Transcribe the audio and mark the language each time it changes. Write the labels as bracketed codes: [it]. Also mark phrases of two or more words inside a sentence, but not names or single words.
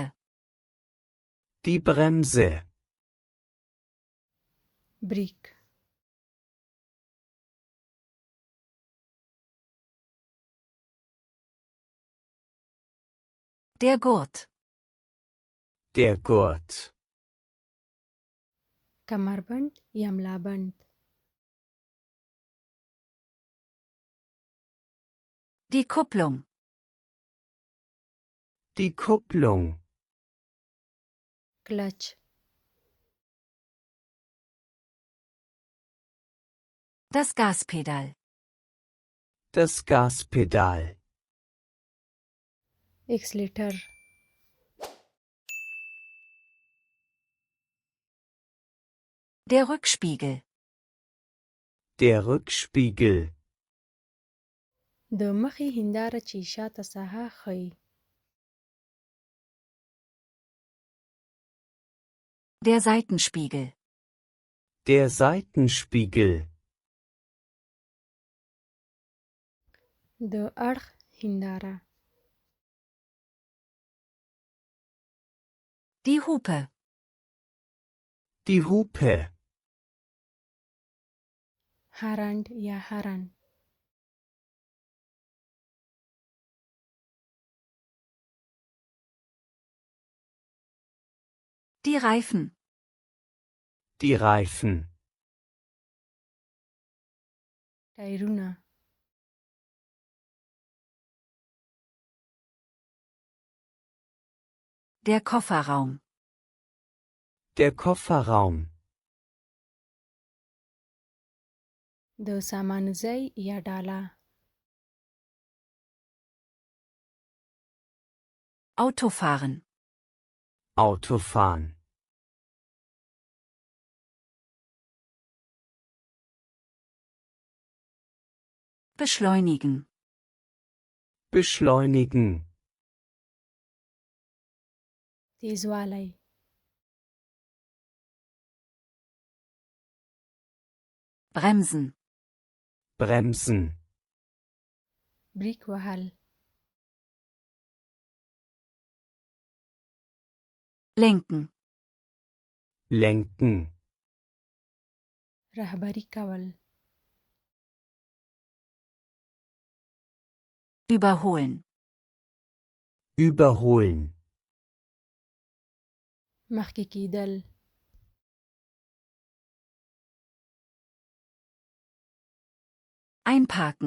[de] Die Bremse. [ps] بریک. [de] Der Gurt. Der Gurt. [ps] کمربند یا ملابند. [de] Die Kupplung. Die Kupplung. [ps] کلچ [de] Das Gaspedal. Das Gaspedal. [ps] اکسلیټر [de] Der Rückspiegel. Der Rückspiegel. [ps] د مخې هنداره چې شاته ساحه ښيي. [de] Der Seitenspiegel. Der Seitenspiegel. [ps] د اړخ هنداره. [de] Die Hupe. Die Hupe. [ps] هرند یا هرن. [de] Die Reifen. Die Reifen. [ps] ټایرونه. [de] Der Kofferraum. Der Kofferraum. [ps] د سامانځای یا ډاله. [de] Autofahren. Autofahren. Beschleunigen. Beschleunigen. [ps] تیزوالی. [de] Bremsen. Bremsen. [ps] بریک وهل. [de] Lenken. Lenken. [ps] رهبری کول. [de] Überholen. Überholen. [ps] مخکې کیدل. [de] Einparken.